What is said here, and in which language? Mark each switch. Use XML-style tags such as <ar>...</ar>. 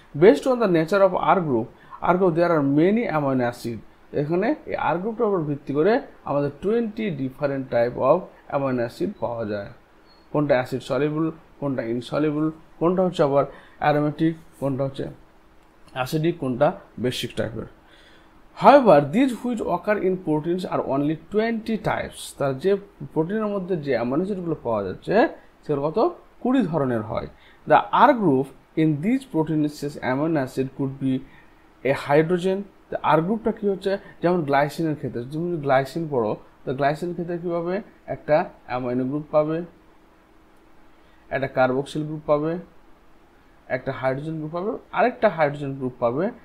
<en>Based on the nature of R group there are many amino acid.</en> <bn>এখানে এই আর গ্রুপটার উপর ভিত্তি করে আমাদের 20 different type of amino acid পাওয়া যায়। কোনটা অ্যাসিড সলিবল, কোনটা ইনসলিবল, কোনটা হচ্ছে আবার অ্যারোমেটিক, কোনটা হচ্ছে অ্যাসিডিক, কোনটা বেসিক টাইপের।</bn> <en>However, these which occur in proteins are only 20 types.</en> <bn>তার যে প্রোটিনের মধ্যে যে অ্যামাইনো অ্যাসিডগুলো পাওয়া যাচ্ছে সেগুলো কত 20 ধরনের হয়।</bn> <en>The R group in these proteinaceous amino acid could be a hydrogen.</en> <bn>The R গ্রুপটা কি হচ্ছে, যেমন গ্লাইসিনের ক্ষেত্রে, তুমি যদি গ্লাইসিন পড়ো, তো গ্লাইসিনের ক্ষেত্রে কী পাবে, একটা অ্যামাইনো গ্রুপ পাবে, একটা কার্বক্সিল গ্রুপ পাবে, একটা হাইড্রোজেন গ্রুপ পাবে, আরেকটা হাইড্রোজেন গ্রুপ পাবে।</bn>